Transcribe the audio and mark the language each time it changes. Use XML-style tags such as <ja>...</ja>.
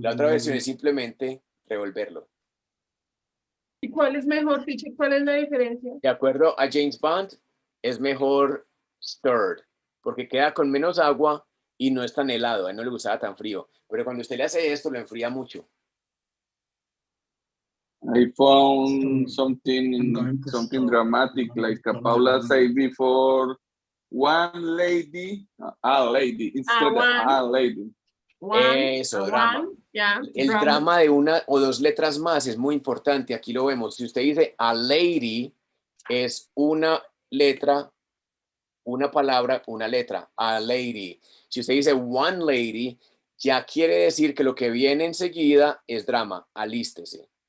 <es>La otra versión es simplemente revolverlo. ¿Y cuál es mejor, teacher? ¿Cuál es la diferencia? De acuerdo a James Bond, es mejor stirred, porque queda con menos agua y no es tan helado. A él no le gustaba tan frío. Pero cuando usted le hace esto, lo enfría mucho.</es> <en>I found something dramatic, like Paula said before, one lady, a lady, instead of a lady.</en> <es>Eso, drama. El drama de una o dos letras más es muy importante. Aquí lo vemos. Si usted dice a lady, es una letra, una palabra, una letra. A lady. Si usted dice one lady, ya quiere decir que lo que viene enseguida es drama. Alístese.</es>